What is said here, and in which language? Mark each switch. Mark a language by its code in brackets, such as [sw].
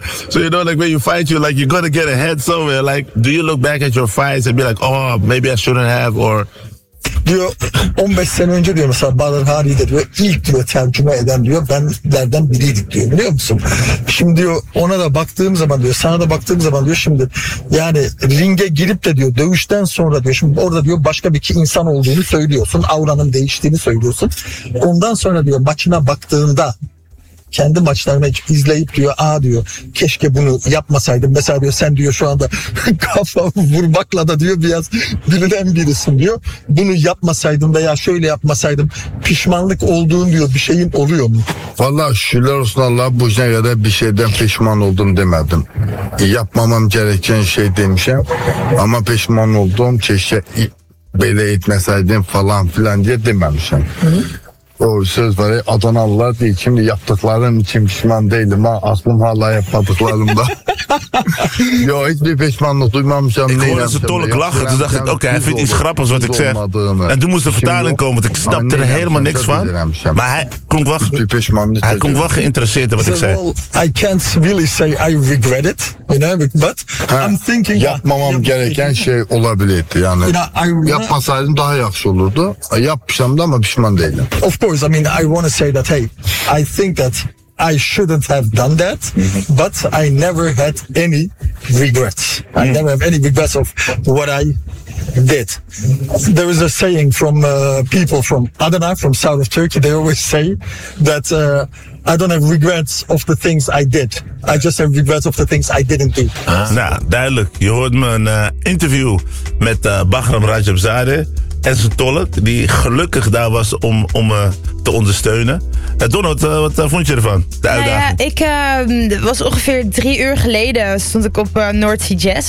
[en] So, you know, like, when you fight, you're like, you're gonna get a head somewhere. Like, do you look back at your fights and be like, oh, maybe I shouldn't have, or... [tr] Diyor 15 sene önce diyor mesela Badr Hari de diyor ilk diyor tercüme eden diyor benlerden biriydik diyor biliyor musun? Şimdi diyor ona da baktığım zaman diyor sana da baktığım zaman diyor şimdi yani ringe girip de diyor dövüşten sonra diyor şimdi orada diyor başka bir insan olduğunu söylüyorsun. Auranın değiştiğini söylüyorsun. Ondan sonra diyor maçına baktığında kendi maçlarını izleyip diyor aa diyor keşke bunu yapmasaydım mesela diyor sen diyor şu anda kafa vurmakla da diyor biraz bilinen birisin diyor bunu yapmasaydım veya şöyle yapmasaydım pişmanlık olduğun diyor bir şeyin oluyor mu? Vallahi şükürler olsun Allah bu işe kadar bir şeyden pişman oldum demedim. Yapmamam gereken şey demişim ama pişman olduğum çeşe böyle etmeseydim falan filan diye dememişim. Hı. O söz var ya Adanalılar diye şimdi yaptıklarım için pişman değilim ha aklım hala yapmadıklarımda. Yo hiçbir pişmanlık duymamışam. [nl] Ik hoorde ze tolk lachen. Toen dacht ik oké, hij vindt iets grappigs wat ik zeg. En toen moest de vertaling komen, want ik snapte er helemaal niks van. Maar hij klonk wel geïnteresseerd in wat ik zei. [en] I can't really say I regret it, you know, but I'm thinking... [tr] Yapmamam gereken şey olabilirdi yani. Yapmasaydım daha yakış olurdu. Yapmışam da ama pişman değilim. [en] Of course, I mean, I want to say that, hey, I think that... I shouldn't have done that, but I never had any regrets. I never have any regrets of what I did. There is a saying from people from Adana, from south of Turkey, they always say that I don't have regrets of the things I did. I just have regrets of the things I didn't do. [nl] Nou, duidelijk. Je hoort mijn interview met Bahram Rajabzadeh en zijn tolk, die gelukkig daar was om te ondersteunen. Donald, wat vond je ervan? De uitdaging? Nou ja, ik was ongeveer 3 uur geleden stond ik op North Sea Jazz.